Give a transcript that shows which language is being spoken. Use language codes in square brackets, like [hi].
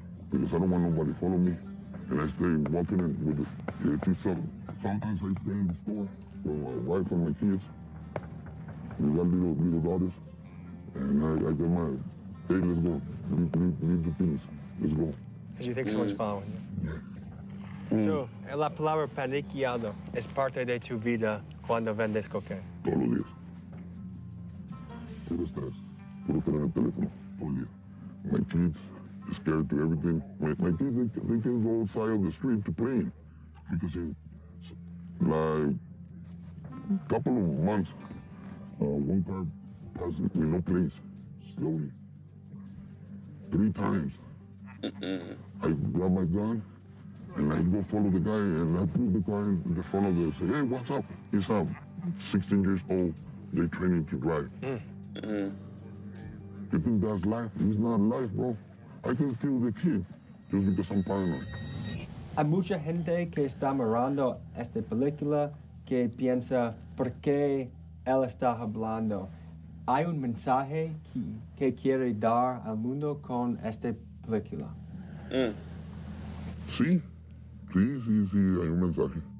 [en] Because I don't want nobody follow me. And I stay walking in with it. Sometimes I stay in the store with my wife and my kids. We got little daughters. And I get my, hey, let's go. Leave the things. Let's go. Because you think someone's following you. [es] So, la palabra paniqueado es parte de tu vida cuando vendes cocaine. Todos los días. Puro estrés. Puro tener el teléfono. Todo el día. [en] My kids are scared to everything. My kids, they can go outside on the street to play. Because in like a couple of months, one car passed with no place. Slowly. 3 times. I grab my gun and I go follow the guy and I put the car in the front of the, say, hey, what's up? He's 16 years old. They're training to drive. You think that's life? It's not life, bro. I can kill the kid just because I'm paranoid. [es] Hay mucha gente que está mirando esta película que piensa, ¿por qué él está hablando? Hay un mensaje que quiere dar al mundo con esta película. Sí, hay un mensaje.